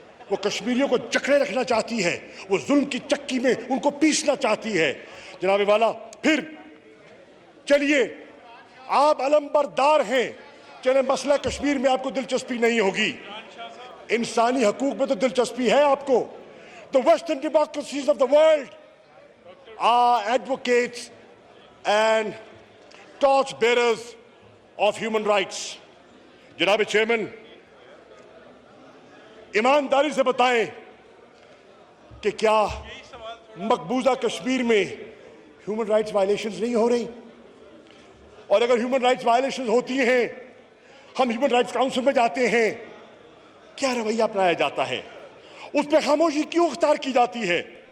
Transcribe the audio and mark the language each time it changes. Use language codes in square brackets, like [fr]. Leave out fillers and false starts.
[ur] وہ کشمیریوں کو جکڑے رکھنا چاہتی ہے, وہ ظلم کی چکی میں ان کو پیسنا چاہتی ہے. جناب والا, پھر چلیے آپ علم بردار ہیں, چلیں مسئلہ کشمیر میں آپ کو دلچسپی نہیں ہوگی, انسانی حقوق میں تو دلچسپی ہے آپ کو. [en] The Western democracies of the world are advocates and torch bearers of human rights. [ur] جناب چیئرمین, ایمانداری سے بتائیں کہ کیا مقبوضہ کشمیر میں ہیومن رائٹس وائلیشنز نہیں ہو رہی؟ اور اگر ہیومن رائٹس وائلیشنز ہوتی ہیں, ہم ہیومن رائٹس کاؤنسل میں جاتے ہیں, کیا رویہ اپنایا جاتا ہے؟ اس پہ خاموشی کیوں اختیار کی جاتی ہے؟